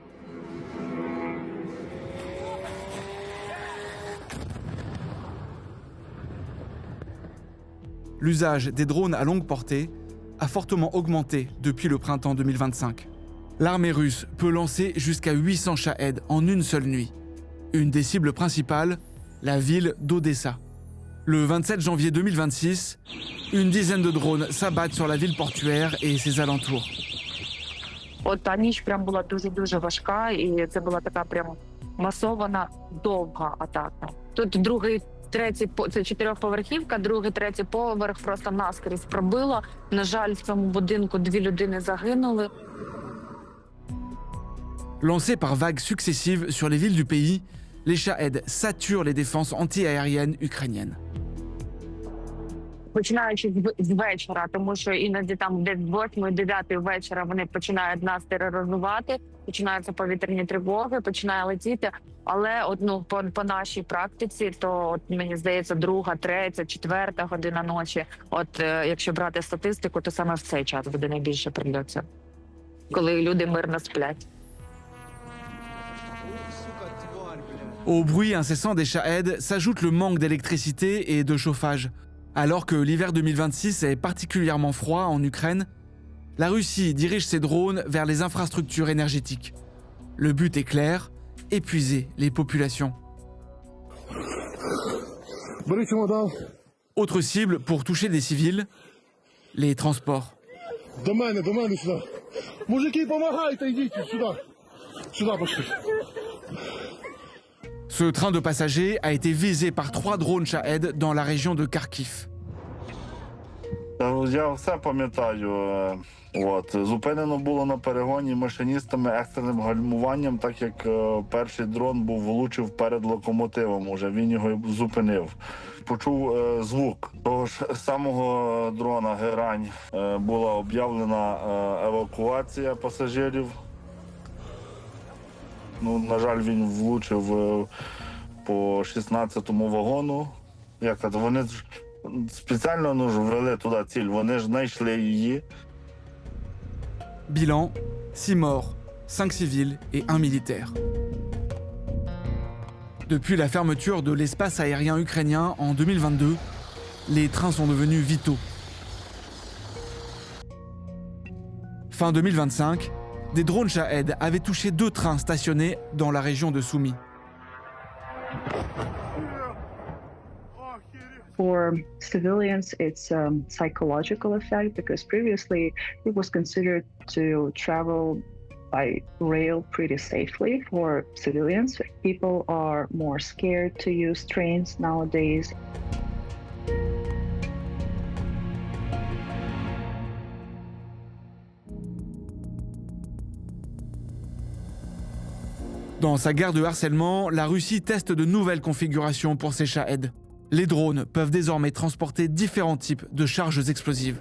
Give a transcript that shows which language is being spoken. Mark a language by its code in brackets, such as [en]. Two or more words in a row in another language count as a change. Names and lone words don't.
[fr] L'usage des drones à longue portée a fortement augmenté depuis le printemps 2025. L'armée russe peut lancer jusqu'à 800 Shahed en une seule nuit. Une des cibles principales, la ville d'Odessa. Le 27 janvier 2026, une dizaine de drones s'abattent sur la ville portuaire et ses alentours. [uk] От та ніч прям була дуже важка, і це була така прям масована, довга атака. Тут другий, третій, це чотирьохповерхівка, другий, третій поверх просто наскрізь пробило. На жаль, в цьому будинку 2 людини загинули. [fr] Lancés par vagues successives sur les villes du pays, les Shahed saturent les défenses anti-aériennes ukrainiennes. [uk] Починаючи з вечора, тому що іноді там десь з 8-9 вечора вони починають нас тероризувати, починаються повітряні тривоги, починає летіти. Але по нашій практиці, то мені здається, 2, 3, 4 година ночі. Якщо брати статистику, то саме в цей час буде найбільше прильотів, коли люди мирно сплять. [fr] Au bruit incessant des Shahed s'ajoute le manque d'électricité et de chauffage. Alors que l'hiver 2026 est particulièrement froid en Ukraine, la Russie dirige ses drones vers les infrastructures énergétiques. Le but est clair, épuiser les populations. Autre cible pour toucher des civils, les transports. Ce train de passagers a été visé par 3 drones Shahed dans la région de Kharkiv. [uk] Я все пам'ятаю. Зупинено було на перегоні машиністами екстреним гальмуванням, так як перший дрон влучив перед локомотивом. Уже він його зупинив. Почув звук того ж самого дрона «Герань». Була об'явлена евакуація пасажирів. На жаль, він влучив по 16-му вагону. Вони спеціально ввели туди ціль, вони ж знайшли її. [fr] Bilan, 6 morts, 5 civils et 1 militaire. Depuis la fermeture de l'espace aérien ukrainien en 2022, les trains sont devenus vitaux. Fin 2025, des drones Shahed avaient touché 2 trains stationnés dans la région de Soumy. [en] For civilians, it's a psychological effect because previously it was considered to travel by rail pretty safely for civilians. People are more scared to use trains nowadays. [fr] Dans sa guerre de harcèlement, la Russie teste de nouvelles configurations pour ses Shahed. Les drones peuvent désormais transporter différents types de charges explosives.